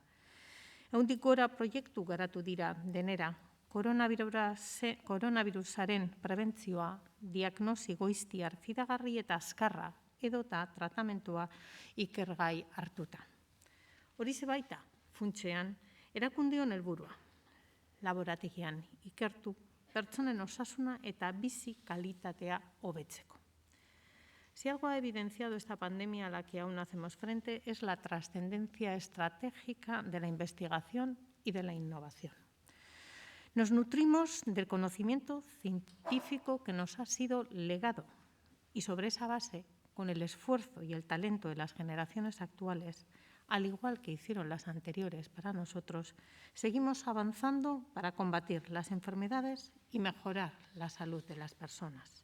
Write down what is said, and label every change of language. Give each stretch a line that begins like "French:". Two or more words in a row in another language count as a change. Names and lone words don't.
Basque: Ehundik gora proiektu garatu dira denera, koronavirusaren prebentzioa, diagnosi goiztiar fidagarri eta azkarra edota tratamentua ikergai hartuta. Horixe baita, funtsean, erakundeon helburua, laborategian ikertu, pertsonen osasuna eta bizi kalitatea hobetzeko.
Spanish: Si algo ha evidenciado esta pandemia a la que aún hacemos frente es la trascendencia estratégica de la investigación y de la innovación. Nos nutrimos del conocimiento científico que nos ha sido legado y sobre esa base, con el esfuerzo y el talento de las generaciones actuales, al igual que hicieron las anteriores para nosotros, seguimos avanzando para combatir las enfermedades y mejorar la salud de las personas.